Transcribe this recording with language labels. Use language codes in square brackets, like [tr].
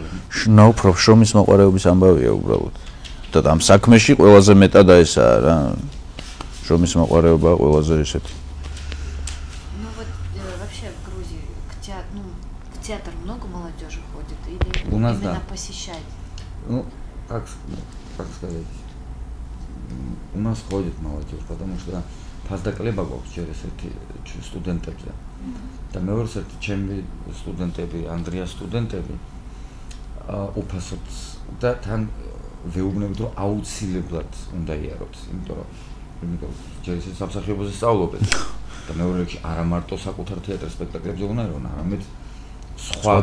[ka] შრომის მოყვარეობის ამბავია უბრალოდ. და ამ საქმეში ყველაზე მეტად ესაა რა. შრომის მოყვარეობა ყველაზე ესეთი. [ru] Ну вот вообще в Грузии в театр много молодежи ходит или у нас именно да. посещать? Ну, как сказать? У нас ходит молодежь, потому что [ka] ფასდაკლება გვაქვს ჯერ ესეთი სტუდენტებზე. და მეორე ერთი ჩემი სტუდენტები, ანდრიას სტუდენტები, უფასოდ და თან ვეუბნებით, რომ აუცილებლად უნდა იაროთ, იმიტომ რომ ჯერ ეს სამსახიობოზე სწავლობენ. და მეორე რიგში არა მარტო საკუთარ თეატრ სპექტაკლებზე უნდა ერონ, არამედ სხვა